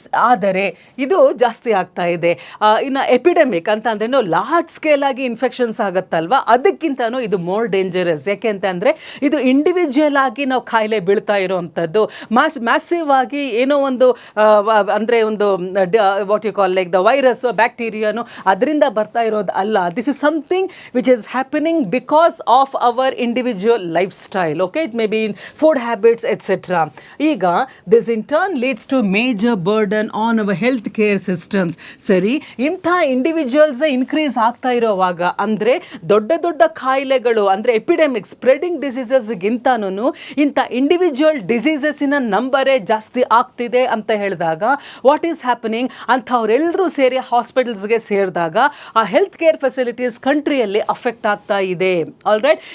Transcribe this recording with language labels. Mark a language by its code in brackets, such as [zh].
[kn] ಆದರೆ ಇದು ಜಾಸ್ತಿ ಆಗ್ತಾ ಇದೆ. ಇನ್ನು ಎಪಿಡೆಮಿಕ್ ಅಂತ ಅಂದ್ರೇನು, ಲಾರ್ಜ್ ಸ್ಕೇಲ್ ಆಗಿ ಇನ್ಫೆಕ್ಷನ್ಸ್ ಆಗುತ್ತಲ್ವ, ಅದಕ್ಕಿಂತನೂ ಇದು [en] More dangerous. [kn] ಯಾಕೆ ಅಂತಂದರೆ ಇದು ಇಂಡಿವಿಜುವಲ್ ಆಗಿ ನಾವು ಕಾಯಿಲೆ ಬೀಳ್ತಾ ಇರೋವಂಥದ್ದು. ಮ್ಯಾಸಿವ್ ಆಗಿ ಏನೋ ಒಂದು ಅಂದರೆ ಒಂದು [en] what you call like the virus [kn] ಬ್ಯಾಕ್ಟೀರಿಯಾನು ಅದರಿಂದ ಬರ್ತಾ ಇರೋದು ಅಲ್ಲ. [en] This is something which is happening because of our individual lifestyle, okay. It may be in food habits, etc. Iga this in turn leads to major burden on our healthcare systems. [kn] Sari intha individuals increase ಆಗ್ತಾ ಇರೋವಾಗ ಅಂದರೆ ದೊಡ್ಡ ಕಾಯಿಲೆಗಳು ಅಂದರೆ epidemic spreading diseases ಗಿಂತನೂ ಇಂಥ individual ಡಿಸೀಸಸ್ಸಿನ ನಂಬರೇ ಜಾಸ್ತಿ ಆಗ್ತಿದೆ ಅಂತ ಹೇಳಿದಾಗ [en] what is happening, [kn] ಅಂಥವರೆಲ್ಲರೂ ಸೇರಿ ಹಾಸ್ಪಿಟಲ್ಸ್ಗೆ ಸೇರಿದಾಗ ಆ ಹೆಲ್ತ್ ಕೇರ್ ಫೆಸಿಲಿಟೀಸ್ ಕಂಟ್ರಿಯಲ್ಲಿ ಅಫೆಕ್ಟ್ ಆಗ್ತಾ ಇದೆ. All right.